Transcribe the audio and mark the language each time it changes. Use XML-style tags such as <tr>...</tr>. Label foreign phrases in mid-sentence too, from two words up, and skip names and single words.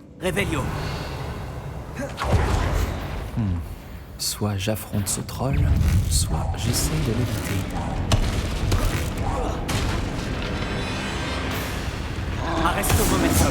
<fr>Revelio. Soit j'affronte ce troll, soit j'essaye de l'éviter. Arresto momentum.</fr>